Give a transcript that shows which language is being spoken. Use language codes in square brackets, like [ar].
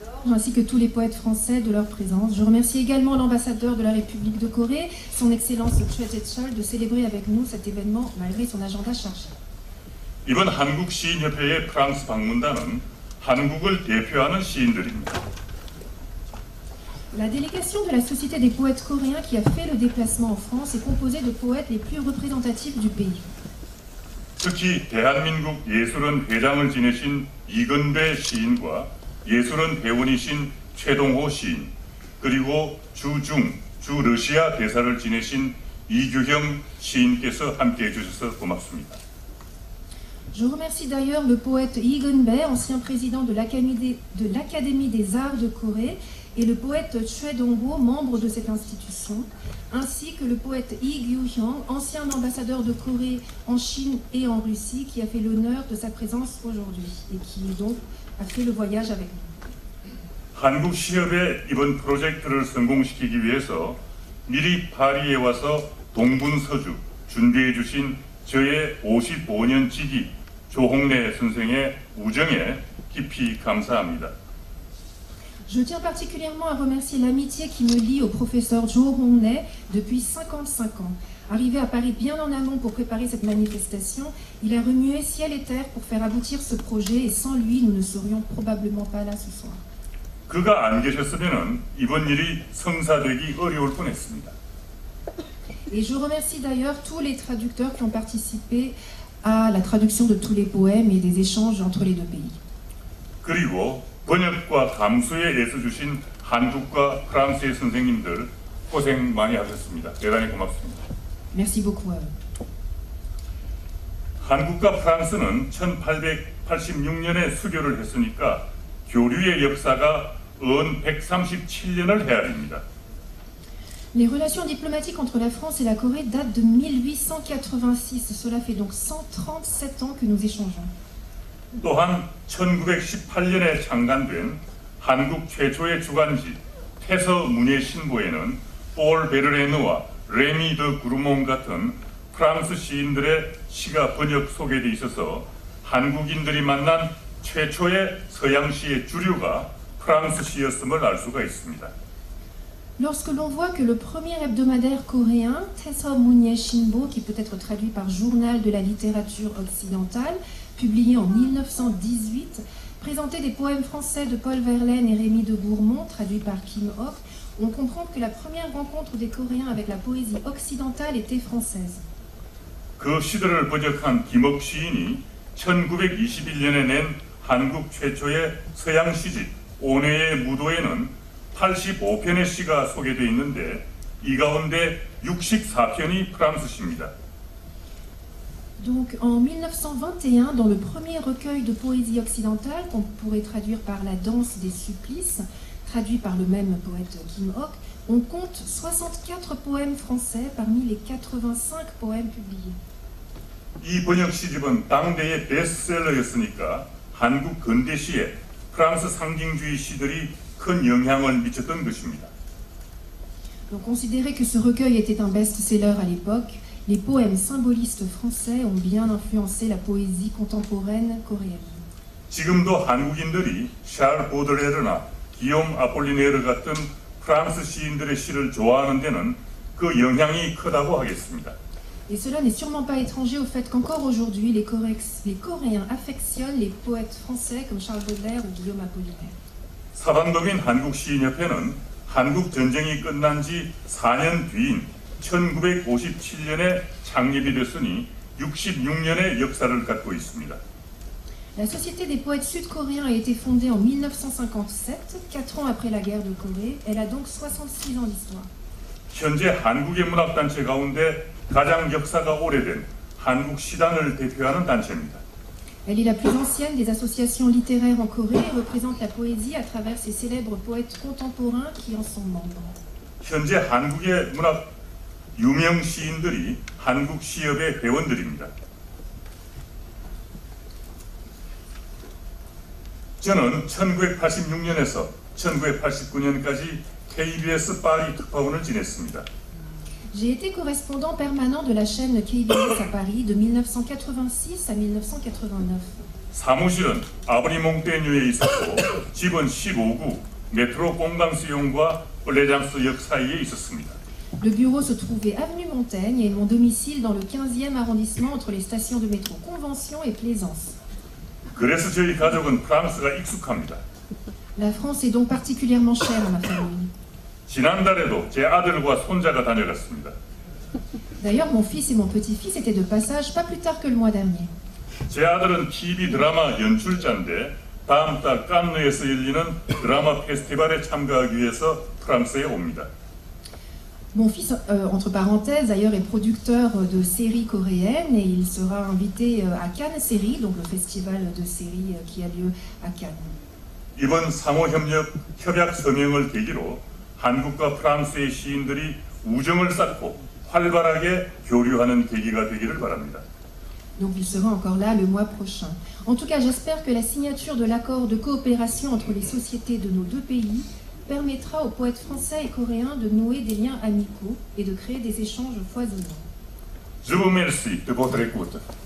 [fr] Ainsi que tous les poètes français de leur présence. Je remercie également l'ambassadeur de la République de Corée, son Excellence Choi Jae-chol, de célébrer avec nous cet événement malgré son agenda chargé. [ko] 이번 한국 시인협회의 프랑스 방문단은 한국을 대표하는 시인들입니다. [fr] La délégation de la Société des poètes coréens qui a fait le déplacement en France est composée de poètes les plus représentatifs du pays. [ko] 특히 대한민국 예술원 회장을 지내신 이건배 시인과 예술원 회원이신 최동호 시인, 그리고 주 러시아 대사를 지내신 이규형 시인께서 함께해 주셔서 고맙습니다. [fr] Je remercie d'ailleurs le poète Lee Geun-bae, ancien président de l'Académie des Arts de Corée, et le poète Choi Dong-ho, membre de cette institution, ainsi que le poète Lee Gyu-hyung, ancien ambassadeur de Corée en Chine et en Russie, qui a fait l'honneur de sa présence aujourd'hui et qui donc a fait le voyage avec nous. [ko] 한국 시협의 이번 프로젝트를 성공시키기 위해서 미리 파리에 와서 동분서주 준비해 주신 저의 55년 지기 조홍래 선생의 우정에 깊이 감사합니다. [fr] Je tiens particulièrement à remercier l'amitié qui me lie au professeur Jo Hong-nae depuis 55 ans. Arrivé à Paris bien en amont pour préparer cette manifestation, il a remué ciel et terre pour faire aboutir ce projet et sans lui, nous ne serions probablement pas là ce soir. [ko] 그가 안 계셨으면 이번 일이 성사되기 어려울 뻔했습니다. [fr] Et je remercie d'ailleurs tous les traducteurs qui ont participé à la traduction de tous les poèmes et des échanges entre les deux pays. [ko] 그리고 번역과 감수에 애써주신 한국과 프랑스의 선생님들 고생 많이 하셨습니다. 대단히 고맙습니다. [fr] Merci beaucoup à eux. [ko] 한국과 프랑스는 1886년에 수교를 했으니까 교류의 역사가 은 137년을 헤아립니다. [fr] Les relations diplomatiques entre la France et la Corée datent de 1886. Cela fait donc 137 ans que nous échangeons. [ko] 또한 1918년에 창간된 한국 최초의 주간지 태서 문예 신보에는 폴 베르레느와 레미 드 구르몽 같은 프랑스 시인들의 시가 번역 소개되어 있어서 한국인들이 만난 최초의 서양시의 주류가 프랑스 시였음을 알 수가 있습니다. [fr] Lorsque l'on voit que le premier hebdomadaire coréen, Taeseomunye Shinbo, qui peut être traduit par Journal de la littérature occidentale, publié en 1918, présentait des poèmes français de Paul Verlaine et Rémy de Gourmont, traduits par Kim Ok, on comprend que la première rencontre des Coréens avec la poésie occidentale était française. [ko] 그 시들을 번역한 김옥 시인이 1921년에 낸 한국 최초의 서양 시집 온해의 무도에는 85편의 시가 소개되어 있는데 이 가운데 64편이 프랑스 시입니다. [fr] Donc en 1921, dans le premier recueil de poésie occidentale, qu'on pourrait traduire par La danse des supplices, traduit par le même poète Kim Ok, on compte 64 poèmes français parmi les 85 poèmes publiés. [ko] 이 번역 시집은 당대의 베스트셀러였으니까 한국 근대시에 프랑스 상징주의 시들이 큰 영향을 미쳤던 것입니다. [fr] Donc considérer que ce recueil était un best-seller à l'époque, les poèmes symbolistes français ont bien influencé la poésie contemporaine coréenne. [ko] 지금도 한국인들이 샬 보드레르나 기욤 아폴리네르 같은 프랑스 시인들의 시를 좋아하는 데는 그 영향이 크다고 하겠습니다. [fr] Et cela n'est sûrement pas étranger au fait qu'encore aujourd'hui, les Coréens affectionnent les poètes français comme Charles Baudelaire ou Guillaume Apollinaire. [ko] 사반도민 한국시인협회는 한국 전쟁이 끝난 지 4년 뒤인 1957년에 창립이 됐으니 66년의 역사를 갖고 있습니다. [fr] La Société des poètes sud-coréens a été fondée en 1957, 4 ans après la guerre de Corée. Elle a donc 66 ans d'histoire. [ko] 현재 한국의 문학단체 가운데 가장 역사가 오래된 한국시단을 대표하는 단체입니다. [fr] Elle est la plus ancienne des associations littéraires en Corée et représente la poésie à travers ses célèbres poètes contemporains qui en sont membres. [ko] 현재 한국의 문학 유명 시인들이 한국시협의 회원들입니다. 저는 1986년에서 1989년까지 KBS 파리 특파원을 지냈습니다. [fr] J'ai été correspondant permanent de la chaîne KBS à Paris de 1986 à 1989. [ko] 사무실은 아브리 몽테뉴에 있었고 집은 15구 메트로 공강수용과 플레장스역 사이에 있었습니다. [fr] Le bureau se trouvait avenue Montaigne et mon domicile dans le 15e arrondissement entre les stations de métro Convention et Plaisance. [ko] 그래서 저희 가족은 프랑스가 익숙합니다. [fr] La France est donc particulièrement chère à ma famille. [ko] 지난달에도 제 아들과 손자가 다녀갔습니다. [fr] D'ailleurs, mon fils et mon petit-fils étaient de passage pas plus tard que le mois dernier. [ko] 제 아들은 TV 드라마 연출자인데 다음 달 칸느에서 열리는 드라마 페스티벌에 참가하기 위해서 프랑스에 옵니다. [fr] Mon fils, entre parenthèses, d'ailleurs, est producteur de séries coréennes et il sera invité à Cannes Séries, donc le festival de séries qui a lieu à Cannes. [ko] 이번 상호협약 서명을 계기로 한국과 프랑스의 시인들이 우정을 쌓고 활발하게 교류하는 계기가 되기를 바랍니다. [fr] Donc il sera encore là le mois prochain. En tout cas, j'espère que la signature de l'accord de coopération entre les sociétés de nos deux pays permettra aux poètes français et coréens de nouer des liens amicaux et de créer des échanges foisonnants. Je vous remercie de votre écoute.